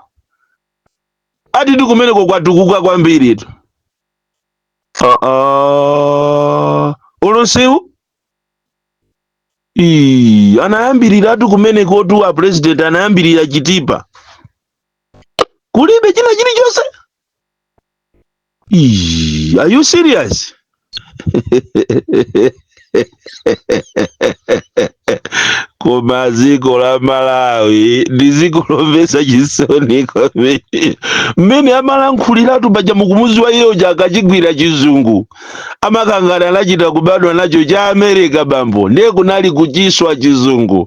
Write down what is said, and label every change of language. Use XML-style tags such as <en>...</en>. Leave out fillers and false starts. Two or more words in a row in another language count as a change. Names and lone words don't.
<ny>Ati tikumeneko kwatukuka kwambiri tu. Olonsewu? Anayambirira tu kumeneko tu a president anayambirira chitipa. Kulibe china chilichonse?</ny> <en>Are you serious?</en> <ny>Koma ziko la Malawi ndi ziko lomvesa chisoni kwambiri. Mmene amalankhuliratu paja mukumuzi wa iyo akachigwira chizungu amakangana anachita kubadwa nacho cha America bambo, ndiye kunali kuchiswa chizungu.</ny>